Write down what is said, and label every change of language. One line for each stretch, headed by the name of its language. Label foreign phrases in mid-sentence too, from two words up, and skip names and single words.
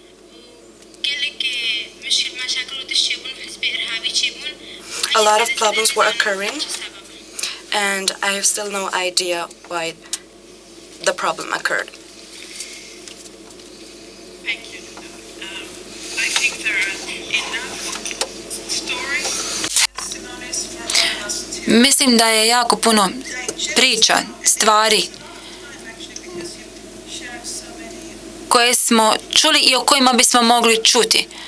English: A lot of problems were occurring, and I have still no idea why the problem occurred. Thank you. I think there are enough stories, testimonies for all us to...
Bosnian: Mislim da je jako puno priča, stvari koje smo čuli i o kojima bismo mogli čuti.